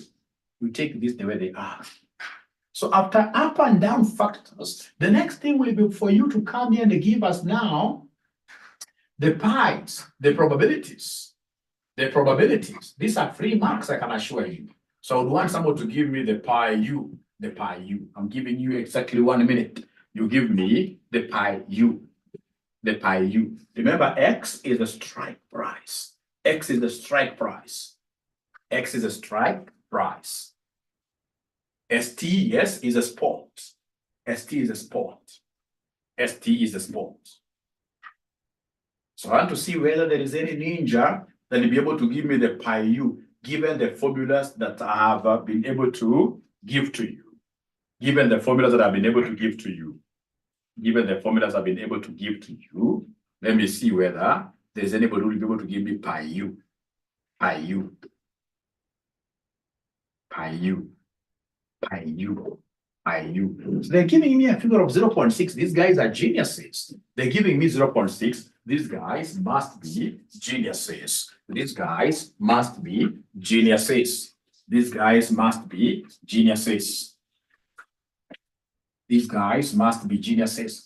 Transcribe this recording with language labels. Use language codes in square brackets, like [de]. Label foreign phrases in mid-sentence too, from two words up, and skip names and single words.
[en] You take this the way they are. So after up and down factors, the next thing will be for you to come here and give us now the pies, the probabilities. The probabilities. These are 3 marks, I can assure you. So I would want someone to give me the pi U. The pi U. I'm giving you exactly 1 minute. You give me the pi U. The pi U. Remember, X is the strike price. X is the strike price. X is a strike price. ST, yes, is a spot. ST is a spot. ST is a spot. So I want to see whether there is any ninja that will be able to give me the pi U, given the formulas that I have been able to give to you. Given the formulas that I've been able to give to you. Given the formulas I've been able to give to you, let me see whether there's anybody who will be able to give me pi U. Pi U. Pi U. Pi U. Pi U. So they're giving me a figure of 0.6. These guys are geniuses. They're giving me 0.6. These guys must be geniuses. These guys must be geniuses. These guys must be geniuses. These guys must be geniuses.